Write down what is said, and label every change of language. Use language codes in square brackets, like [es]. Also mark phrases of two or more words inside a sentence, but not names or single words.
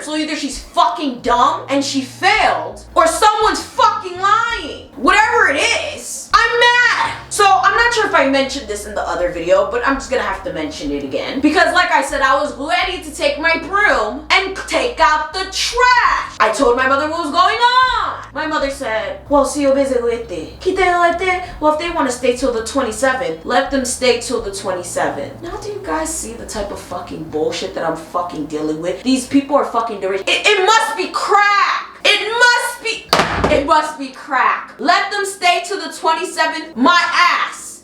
[en] So either she's fucking dumb and she failed, or someone's fucking lying. Whatever it is, I'm mad. So I'm not sure if I mentioned this in the other video, but I'm just gonna have to mention it again. Because like I said, I was ready to take my broom and take out the trash. I told my mother what was going on. My mother said, well, [ht] si yo beze lete. [en] Well, if they want to stay till the 27th, let them stay till the 27th. Now do you guys see the type of fucking bullshit that I'm fucking dealing with? These people are fucking deranged. It must be crack. It must be crack. Let them stay till the 27th, my ass.